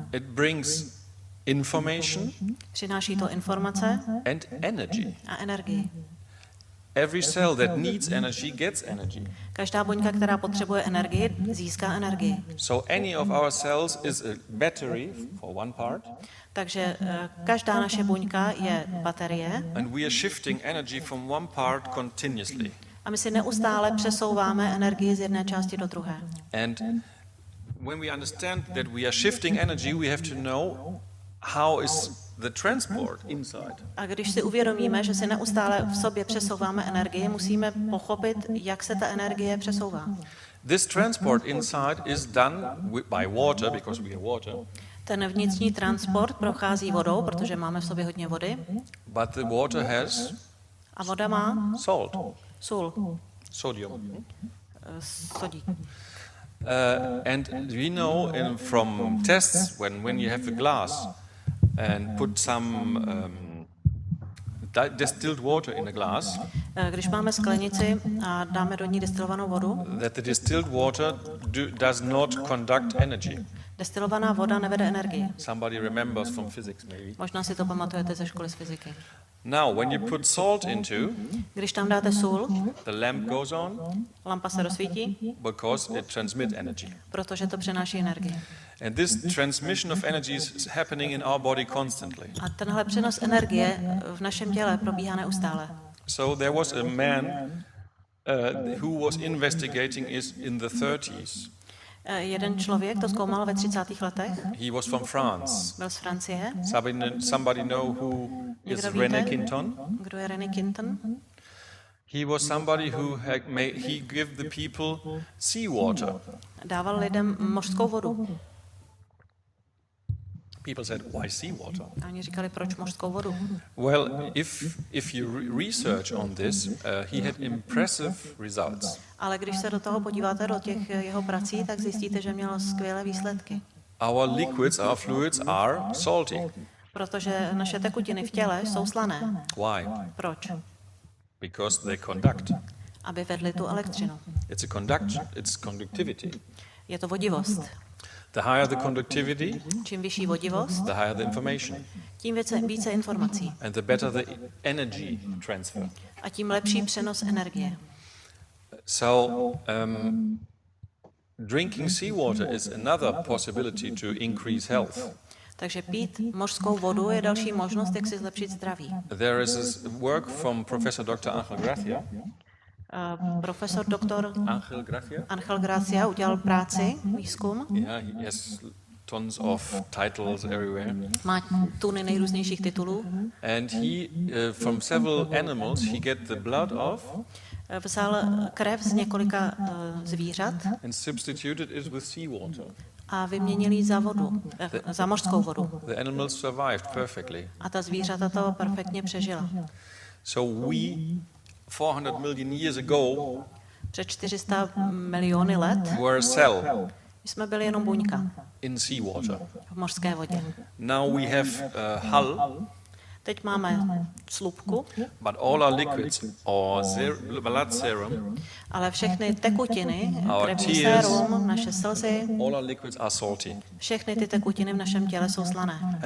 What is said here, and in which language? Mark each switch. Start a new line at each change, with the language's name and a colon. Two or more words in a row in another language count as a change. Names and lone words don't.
English: It brings information.
Czech: Přináší to informace.
English: And energy.
Czech: A energii.
English: Every cell that needs energy gets energy.
Czech: Každá buňka, která potřebuje energii, získá energii.
English: So any of our cells is a battery for one part.
Czech: Takže každá naše buňka je baterie.
English: And we are shifting energy from one part continuously.
Czech: A my si neustále přesouváme energii z jedné části do druhé.
English: And when we understand that we are shifting energy, we have to know how is the transport inside.
Czech: A když si uvědomíme, že si neustále v sobě přesouváme energii, musíme pochopit, jak se ta energie přesouvá.
English: This transport inside is done by water, because we have water.
Czech: Ten vnitřní transport prochází vodou, protože máme v sobě hodně vody.
English: But the water has
Czech: a voda má
English: salt.
Czech: Sůl.
English: Sodium.
Czech: Sodík.
English: And we know from tests when you have a glass and put some distilled water in a glass,
Czech: když máme sklenici a dáme do ní destilovanou vodu,
English: that the distilled water does not conduct energy.
Czech: Destilovaná voda nevede energii.
English: Somebody remembers from physics maybe.
Czech: Možná si to pamatujete ze školy z fyziky.
English: Now, when you put salt into,
Czech: když tam dáte sůl,
English: the lamp goes on,
Czech: lampa se rozsvítí,
English: because it transmits energy.
Czech: Protože to přenáší energii.
English: And this transmission of energy is happening in our body constantly.
Czech: A tenhle přenos energie v našem těle probíhá neustále.
English: So there was a man who was investigating is in the 30s.
Czech: Jeden člověk to zkoumal ve 30. letech.
English: He was from France.
Czech: Byl z Francie.
English: Somebody know who is René Quinton?
Czech: Kdo je René Quinton?
English: He was somebody who he gave the people seawater.
Czech: Dával lidem mořskou vodu.
English: People said, why seawater?
Czech: A oni říkali, proč mořskou vodu?
English: Well, if you research on this, he had impressive results.
Czech: Ale když se do toho podíváte, do těch jeho prací, tak zjistíte, že měl skvělé výsledky.
English: Our liquids, our fluids are salty.
Czech: Protože naše tekutiny v těle jsou slané.
English: Why?
Czech: Proč?
English: Because they conduct.
Czech: Aby vedli tu elektřinu.
English: It's conductivity.
Czech: Je to vodivost.
English: The higher the conductivity,
Czech: čím vyšší vodivost,
English: the higher the information.
Czech: Tím více informací.
English: And the better the energy transfer.
Czech: A tím lepší přenos energie.
English: So drinking seawater is another possibility to increase health.
Czech: Takže pít mořskou vodu je další možnost, jak si zlepšit zdraví.
English: There is a work from Professor Dr. Angel Gracia.
Czech: Profesor doktor Angel Gracia Gracia udělal práci, výzkum.
English: Yeah, he has tons of titles everywhere.
Czech: Má tuny nejrůznějších titulů.
English: And he, from several animals, he get the blood of
Czech: Vzal krev z několika zvířat
English: and substituted it with seawater.
Czech: a vyměnil ji za vodu, za mořskou vodu.
English: The animals survived perfectly.
Czech: A ta zvířata to perfektně přežila.
English: So we, 400 million years ago,
Czech: Před 400 miliony let
English: were a cell
Czech: jsme byli jenom buňka
English: in seawater.
Czech: v mořské vodě.
English: Now we have a hull,
Czech: Teď máme slupku,
English: but all our liquids, or blood serum,
Czech: ale všechny tekutiny,
English: Our
Czech: krevní
English: tears.
Czech: sérum, naše slzy,
English: all our liquids are salty.
Czech: všechny ty tekutiny v našem těle jsou slané